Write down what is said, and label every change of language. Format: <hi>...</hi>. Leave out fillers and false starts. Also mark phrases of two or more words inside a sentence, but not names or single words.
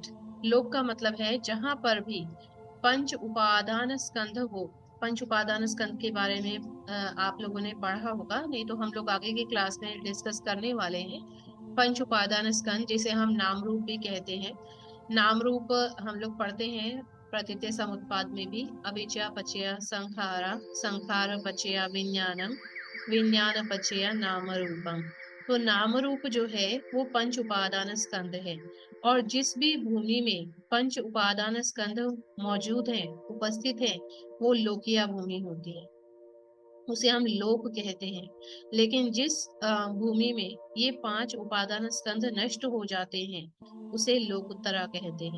<hi>लोक का मतलब है जहां पर भी पंच उपादान स्कंध हो। पंच उपादान स्कंध के बारे में आप लोगों ने पढ़ा होगा, नहीं तो हम लोग आगे की क्लास में डिस्कस करने वाले हैं। पंच उपादान स्कंध जिसे हम नाम रूप भी कहते हैं, नाम रूप हम लोग पढ़ते हैं प्रतीत्य समुत्पाद में भी,</hi> <pi>अविद्या पचय संखारा, संखार पचय विज्ञानम, विज्ञान पचय नाम रूपम।</pi> <hi>तो नाम रूप जो है वो पंच उपादान स्कंद है, और जिस भी भूमि में पंच उपादान स्कंद मौजूद है, उपस्थित है, वो लोकिया भूमि होती है, उसे हम लोक कहते हैं। लेकिन जिस भूमि में ये 5 उपादान स्कंद नष्ट हो जाते हैं, उसे लोकुत्तरा कहते हैं।</hi>